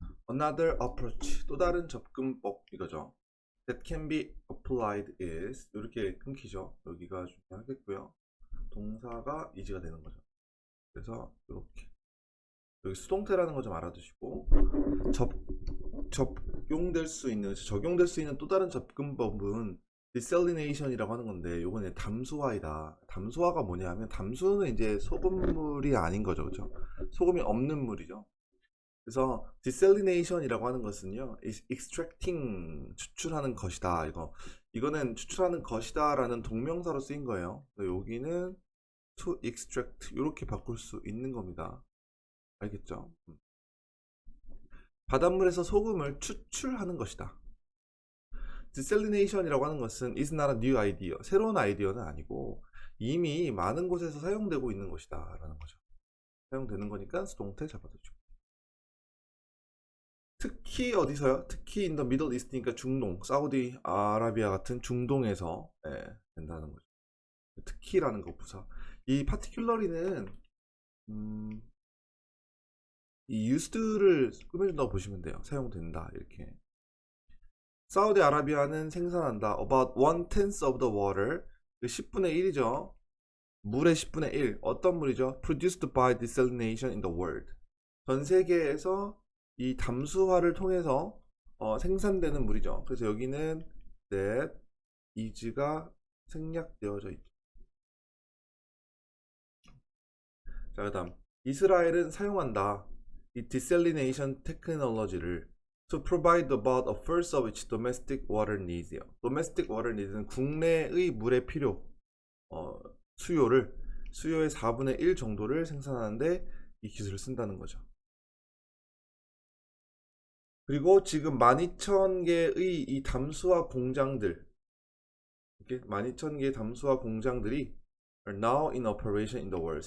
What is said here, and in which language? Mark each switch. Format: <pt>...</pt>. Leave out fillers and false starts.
<en>Another approach,</en> <ko>또 다른 접근법 이거죠.</ko> <en>That can be applied is</en> <ko>이렇게 끊기죠. 여기가 중요하겠고요. 동사가 is가 되는 거죠. 그래서 이렇게 여기 수동태라는 거 좀 알아두시고 적용될 수 있는 또 다른 접근법은 desalination이라고 하는 건데 요거는 담수화이다. 담수화가 뭐냐 하면 담수는 이제 소금물이 아닌 거죠. 그죠? 소금이 없는 물이죠. 그래서 desalination이라고 하는 것은요, extracting 추출하는 것이다. 이거는 추출하는 것이다라는 동명사로 쓰인 거예요. 여기는</ko> <en>to extract</en> <ko>이렇게 바꿀 수 있는 겁니다. 알겠죠? 바닷물에서 소금을 추출하는 것이다. desalination이라고 하는 것은</ko> <en>is not a new idea.</en> <ko>새로운 아이디어는 아니고 이미 많은 곳에서 사용되고 있는 것이다라는 거죠. 사용되는 거니까 수동태 잡아두죠. 특히 어디서요? 특히</ko> <en>in the Middle East</en> <ko>니까 중동, 사우디 아라비아 같은 중동에서 된다는 거죠. 특히라는 거 부사. 이 particularly는 이 used를 꾸며준다고 보시면 돼요. 사용된다 이렇게. 사우디 아라비아는 생산한다.</ko> <en>About 1/10 of the water.</en> <ko>10분의 1이죠. 물의 10분의 1. 어떤 물이죠?</ko> <en>Produced by desalination in the world.</en> <ko>전 세계에서 이 담수화를 통해서 생산되는 물이죠. 그래서 여기는 that is가 생략되어져 있죠. 자, 그 다음 이스라엘은 사용한다.</ko> <en>이 desalination technology를 to provide about a first of its domestic water needs요.</en> <ko>domestic water needs는 국내의 물의 필요, 수요의 4분의 1 정도를 생산하는데 이 기술을 쓴다는 거죠. 그리고 지금 12,000개의 이 담수화 공장들, 이렇게 12,000개의 담수화 공장들이</ko> <en>are now in operation in the world.</en>